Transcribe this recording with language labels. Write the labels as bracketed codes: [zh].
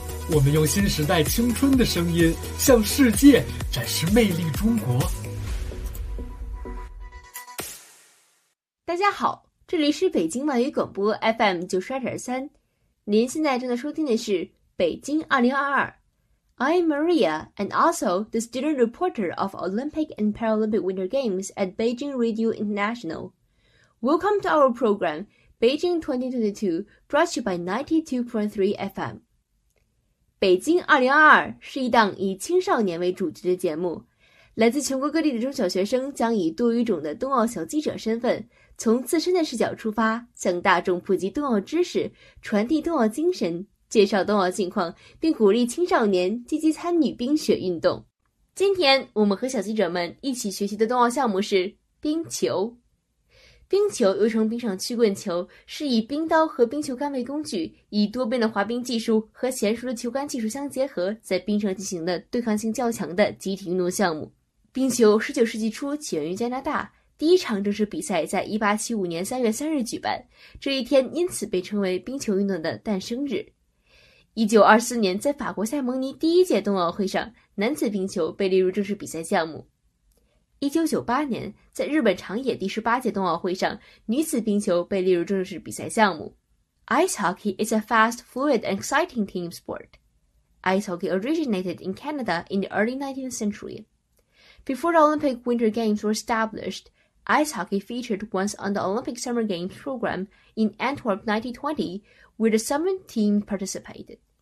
[zh] 我们用新时代青春的声音向世界展示魅力中国。大家好，这里是北京文娱广播 FM92.3，您现在正在收听的是北京2022。 [en] I'm Maria, and also the student reporter of Olympic and Paralympic Winter Games at Beijing Radio International. Welcome to our program, Beijing 2022, brought to you by 92.3 FM. [zh] 北京2022是一档以青少年为主角的节目，来自全国各地的中小学生将以多语种的冬奥小记者身份，从自身的视角出发，向大众普及冬奥知识，传递冬奥精神，介绍冬奥近况，并鼓励青少年积极参与冰雪运动。今天我们和小记者们一起学习的冬奥项目是冰球。冰球又称冰上曲棍球，是以冰刀和冰球杆为工具，以多变的滑冰技术和娴熟的球杆技术相结合，在冰上进行的对抗性较强的集体运动项目。冰球19世纪初起源于加拿大，第一场正式比赛在1875年3月3日举办，这一天因此被称为冰球运动的诞生日。 1924年在法国塞蒙尼第一届冬奥会上，男子冰球被列入正式比赛项目。 1998年在日本长野第18届冬奥会上，女子冰球被列入正式比赛项目。 [en] Ice hockey is a fast, fluid and exciting team sport. Ice hockey originated in Canada in the early 19th century. Before the Olympic Winter Games were established, ice hockey featured once on the Olympic Summer Games program in Antwerp 1920,where the summer team participated.